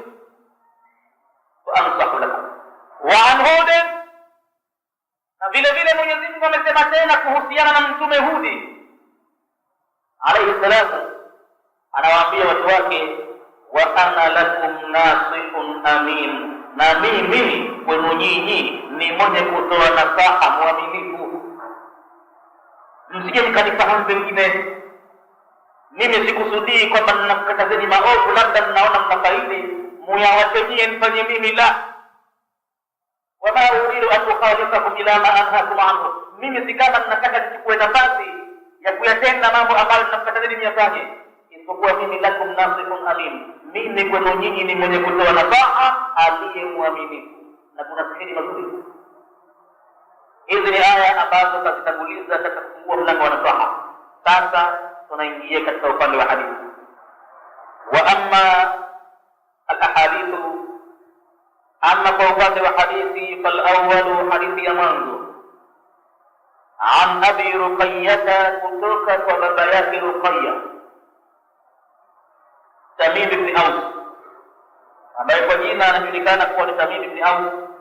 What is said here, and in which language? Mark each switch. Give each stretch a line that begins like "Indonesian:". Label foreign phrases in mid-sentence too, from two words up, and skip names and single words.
Arabic: وأنصح لكم
Swahili: wa an Hudin, na vile vile Mwenyezi Mungu amesema tena kuhusiana na mtume Hudi
Arabic: عليه السلام,
Swahili: anawaambia watu wake,
Arabic: وأنا لكم ناصح أمين,
Swahili: na mimi kwenu nyinyi ni mwenye kutoa nasaha mwaminifu. Msije mkanifahamu pengine, mimi sikusudii kwamba ninakukatazeni maovu, labda mnaona mnafaidi muyawatenyie nifanye mimi, la.
Arabic: وما أريد أن أخالفكم إلى ما أنهاكم عنه,
Swahili: mimi si kama ninataka nichukue nafasi ya kuyatenda mambo ambayo ninakukatazeni niyafanye, isipokuwa mimi
Arabic: لكم ناصح أمين,
Swahili: mimi kwenu nyinyi ni mwenye kutoa nasaha aliye mwaminifu. Na kuna siri mazuri. Hizi ni aya ambazo tutatanguliza katika kufungua mlango wa nasaha. Sasa tunaingia katika upande wa hadithi.
Arabic: وأما الأحاديث,
Swahili: amma kwa upande wa hadithi,
Arabic: فالأول,
Swahili: hadithi ya mwanzo, an Abi Ruqayyah, kutoka kwa baba yake Ruqayyah, Tamim ibn Aus, ambaye kwa jina anajulikana kuwa ni Tamim ibn Aus